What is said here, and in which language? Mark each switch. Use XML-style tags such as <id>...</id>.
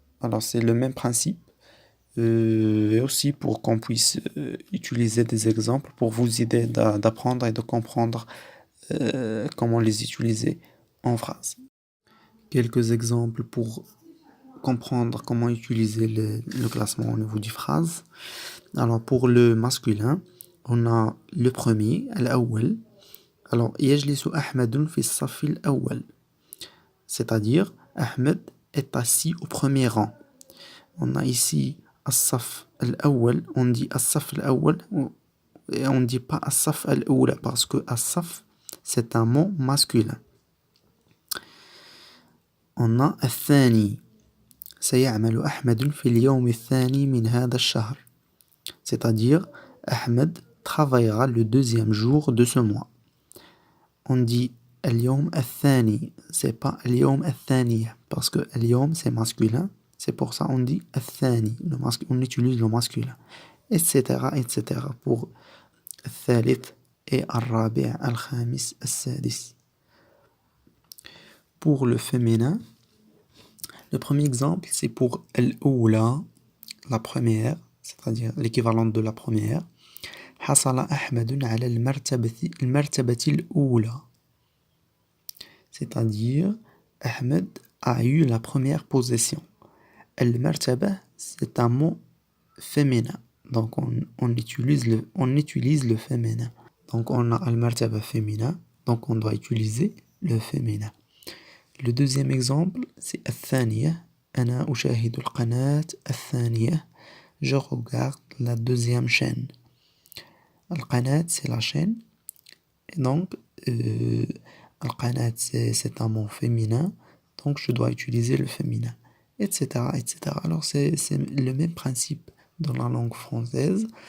<fr>Alors c'est le même principe. Et aussi pour qu'on puisse utiliser des exemples pour vous aider d'apprendre et de comprendre comment les utiliser en phrase. Quelques exemples pour comprendre comment utiliser le classement au niveau des phrases. Alors pour le masculin, on a le premier, al-awwal.</fr> <ar>Alors, يجلس أحمد في الصف الأول.</ar> <fr>C'est-à-dire, Ahmed est assis au premier rang. On a ici</fr> <ar>الصف الأول,</ar> <fr>on dit الصف الأول et on ne dit pas</fr> <ar>الصف الأولى</ar> <fr>parce que الصف c'est un mot masculin. On a الثاني.</fr> <ar>سيعمل أحمد في اليوم الثاني من هذا الشهر.</ar> <fr>C'est-à-dire, Ahmed travaillera le deuxième jour de ce mois. On dit</fr> <ar>اليوم الثاني,</ar> <fr>c'est pas</fr> <ar>اليوم الثانية</ar> <fr>parce que اليوم c'est masculin, c'est pour ça on dit الثاني, on utilise le masculin, etc., etc.</fr> <ar>pour الثالث et الرابع, الخامس, السادس.</ar> <fr>Pour le féminin, le premier exemple c'est pour الأولى, la première, c'est-à-dire l'équivalent de la première.</fr> <ar>حصل أحمد على المرتبة الأولى.</ar> <fr>C'est-à-dire, Ahmed a eu la première position. Al-martaba, c'est un mot féminin. Donc, on utilise le féminin. Donc, on a al-martaba féminin. Donc, on doit utiliser le féminin. Le deuxième exemple, c'est al-thaniya.</fr> <ar>أنا أشاهد القناة الثانية.</ar> <fr>Je regarde la deuxième chaîne. Al-qanat, c'est la chaîne. Et donc, al-qanat, c'est un mot féminin. Donc, je dois utiliser le féminin, etc., etc. Alors, c'est le même principe dans la langue française.</fr>